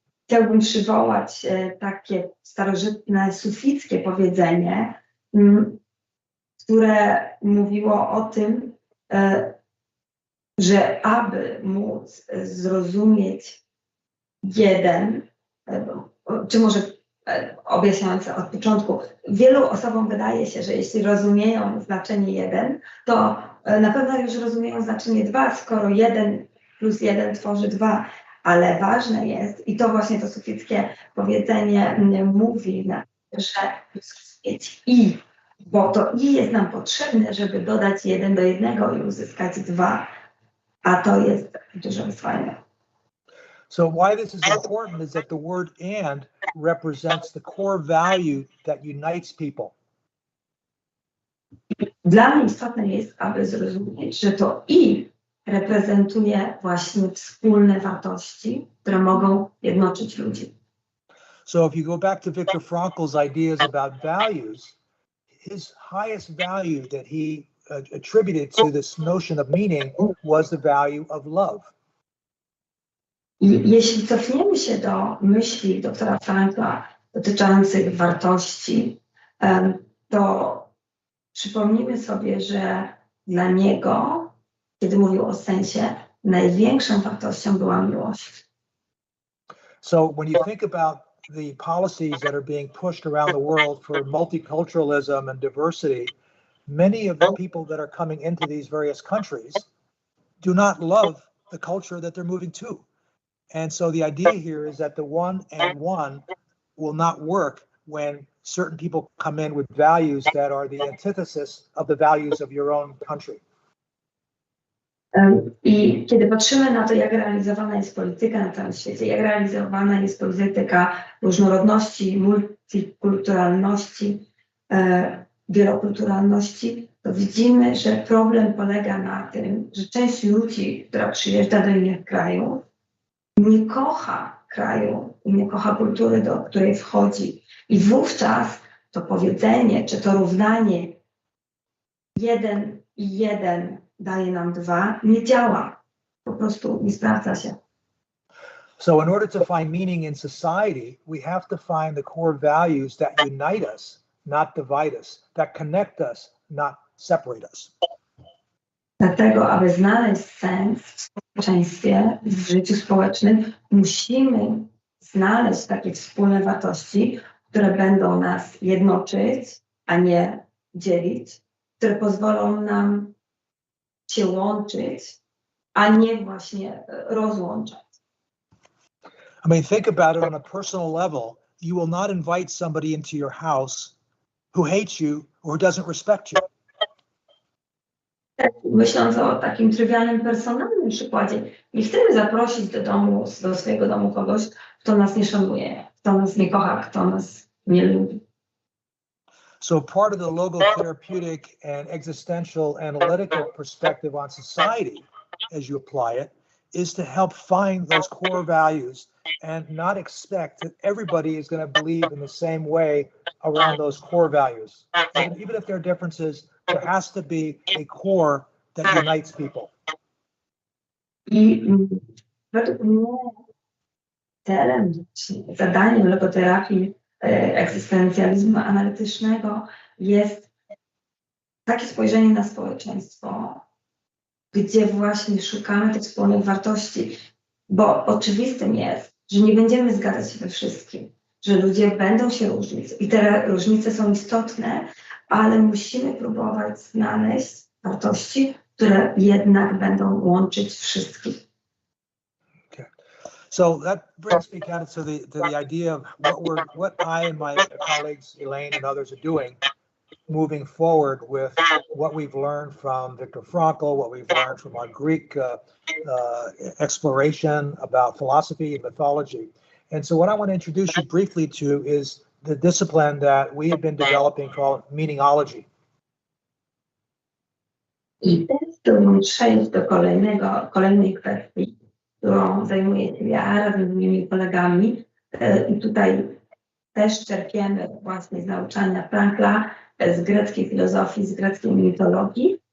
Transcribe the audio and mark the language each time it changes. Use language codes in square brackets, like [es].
[pl] Chciałbym przywołać takie starożytne sufickie powiedzenie, które mówiło o tym, że aby móc zrozumieć jeden, czy może objaśniając od początku, wielu osobom wydaje się, że jeśli rozumieją znaczenie jeden, to na pewno już rozumieją znaczenie dwa, skoro 1 plus 1 tworzy 2. Ale ważne jest, i to właśnie to sufickie powiedzenie mówi, że mieć i, bo to i jest nam potrzebne, żeby dodać 1 do 1 i uzyskać 2, a to jest duże wyzwanie. [en] So why this is important is that the word and represents the core value that unites people. [pl] Dla mnie istotne jest, aby zrozumieć, że to i reprezentuje właśnie wspólne wartości, które mogą jednoczyć ludzi. [en] So if you go back to Viktor Frankl's ideas about values, his highest value that he attributed to this notion of meaning was the value of love. [pl] I jeśli cofniemy się do myśli doktora Frankla dotyczących wartości, to przypomnijmy sobie, że dla niego, kiedy mówił o sensie, największą wartością była miłość. [en] So when you think about the policies that are being pushed around the world for multiculturalism and diversity, many of the people that are coming into these various countries do not love the culture that they're moving to. And so the idea here is that the one and one will not work when certain people come in with values that are the antithesis of the values of your own country. [pl] I kiedy patrzymy na to, jak realizowana jest polityka na całym świecie, jak realizowana jest polityka różnorodności, multikulturalności, wielokulturalności, to widzimy, że problem polega na tym, że część ludzi, która przyjeżdża do innych krajów, nie kocha kraju i nie kocha kultury, do której wchodzi. I wówczas to powiedzenie, czy to równanie 1 i 1 daje nam 2, nie działa. Po prostu nie sprawdza się. [en] So in order to find meaning in society, we have to find the core values that unite us, not divide us, that connect us, not separate us. [pl] Dlatego, aby znaleźć sens w społeczeństwie, w życiu społecznym, musimy znaleźć takie wspólne wartości, które będą nas jednoczyć, a nie dzielić, które pozwolą nam się łączyć, a nie właśnie rozłączać. [en] I mean, think about it on a personal level. You will not invite somebody into your house who hates you or doesn't respect you. [pl] Myśląc o takim trywialnym, personalnym przykładzie, nie chcemy zaprosić do domu, do swojego domu kogoś, kto nas nie szanuje, kto nas nie kocha, kto nas nie lubi. [en] So part of the logotherapeutic and existential analytical perspective on society, as you apply it, is to help find those core values and not expect that everybody is going to believe in the same way around those core values. Even if there are differences, there has to be a core that unites people. [pl] I według mnie celem, zadaniem logoterapii egzystencjalizmu analitycznego jest takie spojrzenie na społeczeństwo, gdzie właśnie szukamy tych wspólnych wartości, bo oczywistym jest, że nie będziemy zgadzać się we wszystkim, że ludzie będą się różnić i te różnice są istotne, ale musimy próbować znaleźć wartości, które jednak będą łączyć wszystkich. [en] Okay. So that brings me kind of to the idea of what I and my colleagues, Elaine and others, are doing moving forward with what we've learned from Viktor Frankl, what we've learned from our Greek exploration about philosophy and mythology. And so what I want to introduce you briefly to is the discipline that we have been developing called meaningology. [pl] I teraz chciałbym przejść do kolejnej kwestii, którą zajmuje się ja razem z moimi kolegami. I tutaj też czerpiemy właśnie z nauczania Frankla, z greckiej filozofii, z greckiej mitologii.